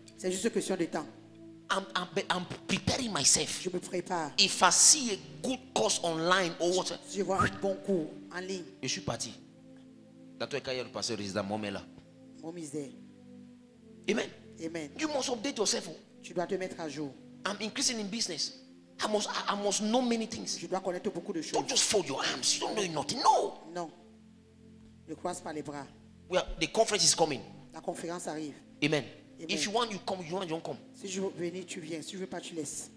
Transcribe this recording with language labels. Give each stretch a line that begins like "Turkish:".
French: C'est juste une question de temps.
English: I'm preparing myself.
French: Je me prépare.
English: If I see a good course online or what,
French: Je vois un bon cours en ligne. je suis parti. Dans tous les cas, il y a le pasteur résident Momé là. Mon misère. Amen. Amen.
English: You must update yourself.
French: Tu dois te mettre à jour.
English: I'm increasing in business. I must know many things.
French: Tu dois connaître beaucoup de choses.
English: Don't just fold your arms. You don't know nothing. No.
French: Non. Ne croise pas les bras.
English: The conference is coming.
French: La conférence arrive. Amen. Amen.
English: If you want, you come. You want, you don't come.
French: Si je veux venir, tu viens. Si je veux pas, tu laisses.